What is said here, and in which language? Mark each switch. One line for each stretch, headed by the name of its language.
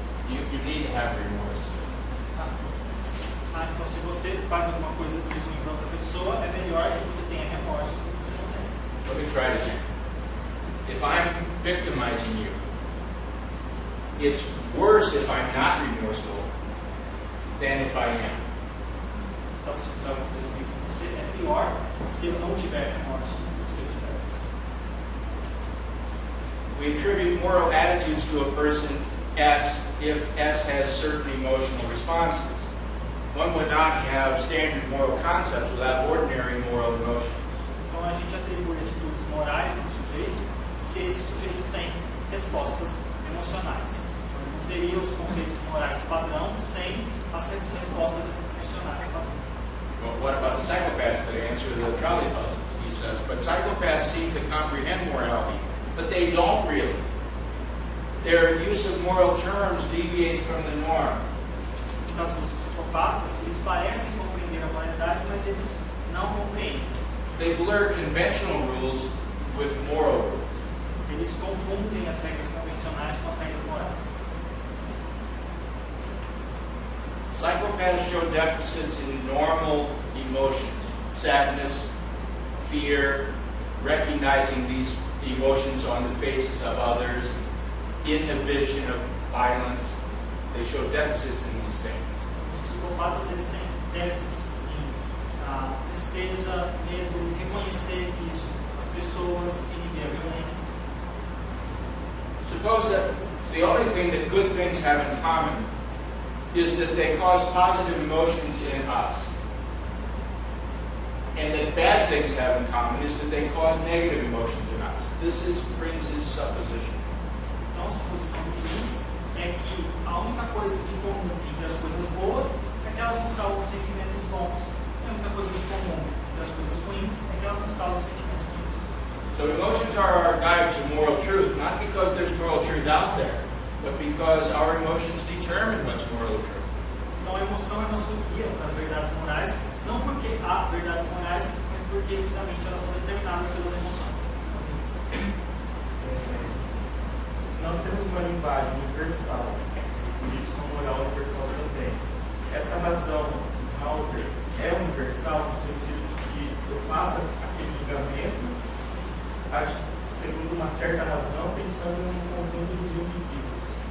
English: You need to have remorse.
Portuguese: Então, se você faz alguma coisa ruim para outra pessoa, é melhor que você tenha remorso do que você não tem.
English: Let me try it again. If I'm victimizing you, it's worse if I'm not remorseful than if I am.
Portuguese: Então, se fizer alguma coisa ruim para você, é pior se eu não tiver remorso do que se eu tiver.
English: We attribute moral attitudes to a person S if S has certain emotional responses. One would not have standard moral concepts without ordinary moral emotions.
Portuguese: Então, a gente atribui atitudes morais ao sujeito se esse sujeito tem respostas emocionais. Então, ele não teria os conceitos morais padrão sem as respostas emocionais padrão.
English: Well, what about the psychopaths that answer the trolley puzzles? He says, but psychopaths seem to comprehend morality, but they don't really. Their use of moral terms deviates from the norm.
Portuguese: No caso dos psicopatas, eles parecem compreender a moralidade, mas eles não compreendem.
English: They blur conventional rules with moral rules.
Portuguese: Eles confundem as regras convencionais com as regras morais.
English: Psychopaths show deficits in normal emotions, sadness, fear, recognizing these emotions on the faces of others, inhibition of violence. They show deficits in these things.
Portuguese: Os psicopatas eles têm déficits em tristeza, medo, reconhecer isso, as pessoas, inibir a violência.
English: Suppose that the only thing that good things have in common is that they cause positive emotions in us. And that bad things have in common is that they cause negative emotions in us. This is Prince's supposition.
Portuguese: Então a suposição do Prince é que a única coisa de comum entre as coisas boas é que elas nos causam sentimentos bons. E a única coisa de comum entre as coisas ruins é que elas nos causam sentimentos ruins.
English: So emotions are our guide to moral truth, not because there's moral truth out there, but because our emotions determine what's morally true.
Portuguese: Então a emoção é nosso guia para as verdades morais, não porque há verdades morais, mas porque justamente elas são determinadas pelas emoções. Se nós temos uma linguagem universal, por isso uma moral universal também, essa razão de Hauser é universal no sentido de que eu faço aquele julgamento, segundo uma certa razão, pensando no conjunto dos indivíduos.